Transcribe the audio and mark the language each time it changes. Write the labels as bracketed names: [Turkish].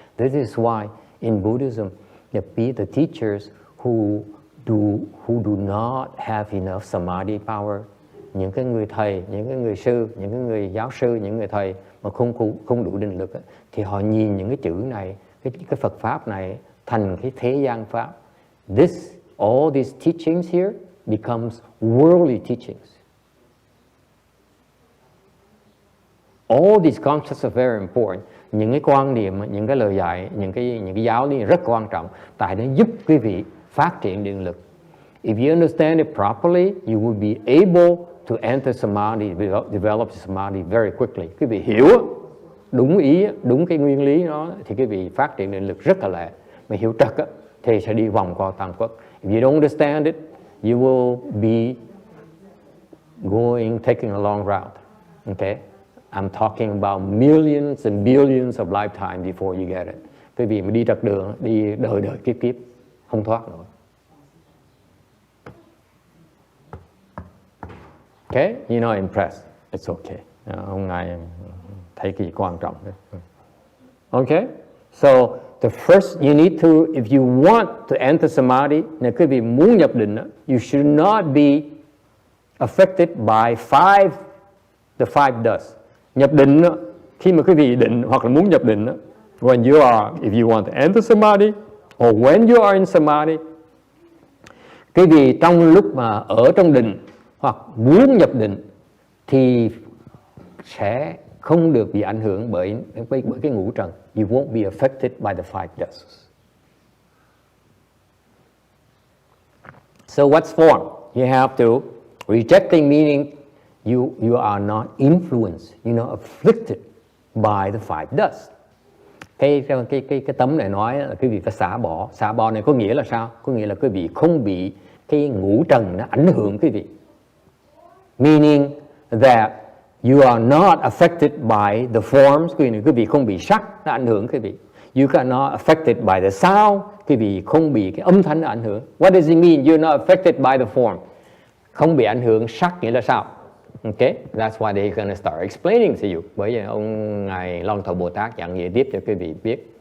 [English] This is why in Buddhism the teachers who do not have enough samadhi power, [Vietnamese] những cái người thầy, những cái người sư, những cái người giáo sư, những người thầy mà không đủ định lực thì họ nhìn những cái chữ này, cái Phật pháp này thành cái thế gian pháp. [English] All these teachings here becomes worldly teachings. All these concepts are very important. [Vietnamese] Những cái quan niệm, những cái lời dạy, những cái giáo lý rất quan trọng, tại nó giúp quý vị phát triển định lực. [English] If you understand it properly, you will be able to enter samadhi, develop samadhi very quickly. [Vietnamese] Quý vị hiểu đúng ý, đúng cái nguyên lý đó thì quý vị phát triển định lực rất là lẹ. Mà hiểu trật thì sẽ đi vòng qua tam quốc. [English] If you don't understand it, you will be taking a long route. Okay? I'm talking about millions and billions of lifetimes before you get it. [Vietnamese] Quý vị mà đi trật đường, đi đời kiếp, không thoát nổi. [English] Okay? You're not impressed. It's okay. [Vietnamese] Hôm nay thấy cái gì quan trọng đấy. [English] Okay? So, the first you need to, if you want to enter samadhi, [Vietnamese] nếu quý vị muốn nhập định, [English] you should not be affected by the five does. [Vietnamese] Nhập định, khi mà quý vị định hoặc là muốn nhập định, [English] if you want to enter samadhi, or when you are in samadhi, [Vietnamese] quý vị trong lúc mà ở trong định hoặc muốn nhập định thì sẽ không được bị ảnh hưởng bởi cái ngũ trần. [English] You won't be affected by the five does. So what's form? You have to rejecting, meaning you are not influenced, you're not afflicted by the five does. [Vietnamese] Cái tấm này nói là quý vị phải xả bỏ này có nghĩa là sao? Có nghĩa là quý vị không bị cái ngũ trần nó ảnh hưởng quý vị. [English] Meaning that you are not affected by the forms, [Vietnamese] quý vị không bị sắc nó ảnh hưởng quý vị. [English] You are not affected by the sound, [Vietnamese] quý vị không bị cái âm thanh nó ảnh hưởng. [English] What does it mean you're not affected by the form? [Vietnamese] Không bị ảnh hưởng sắc nghĩa là sao? [English] Okay, that's why they're going to start explaining to you. [Vietnamese] Bởi vì ông Ngài Long Thọ Bồ Tát giảng nghĩa tiếp cho quý vị biết.